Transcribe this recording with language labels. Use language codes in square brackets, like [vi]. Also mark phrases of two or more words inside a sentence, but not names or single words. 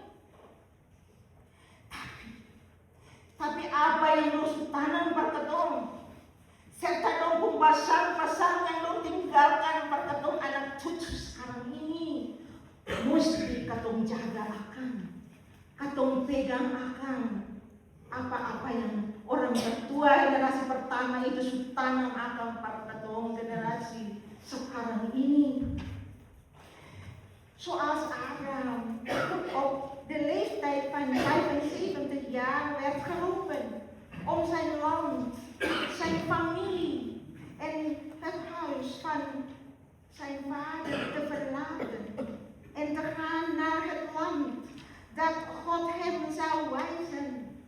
[abs] Tapi apa yang dong tanam perketong, serta dong pasang-pasang yang dong tinggalkan perketong anak cucu sekarang ini, mesti katong jaga akan, katong pegang akan apa-apa yang orang tertua generasi pertama itu sudah tanam akan perketong generasi sekarang ini. [nl] Zoals Abraham op de leeftijd van 75 jaar werd geroepen om zijn land, zijn familie en het huis van zijn vader te verlaten en te gaan naar het land dat God hem zou wijzen.